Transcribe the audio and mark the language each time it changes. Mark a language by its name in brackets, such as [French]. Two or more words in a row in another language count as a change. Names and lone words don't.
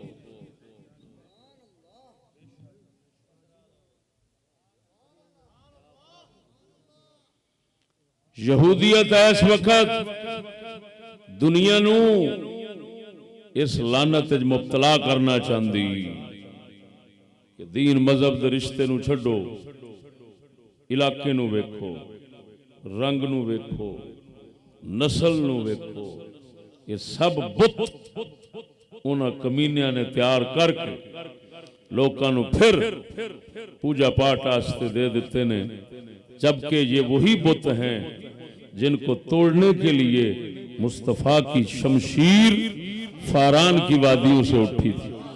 [Punjabi] یہودیت اس وقت دنیا نو اس لعنت مبتلا کرنا چاہتی کہ دین مذہب دے رشتے نو چھڈو، علاقے نو ویکھو، رنگ نو ویکھو، نسل نو ویکھو، یہ سب بت انہاں کمینیاں نے تیار کر کے لوکاں نو پھر پوجا پاٹ واسطے دے دیتے نے، [Urdu] جبکہ یہ وہی بت ہیں جن کو توڑنے کے لیے مصطفیٰ کی شمشیر فاران کی وادیوں سے اٹھی تھی۔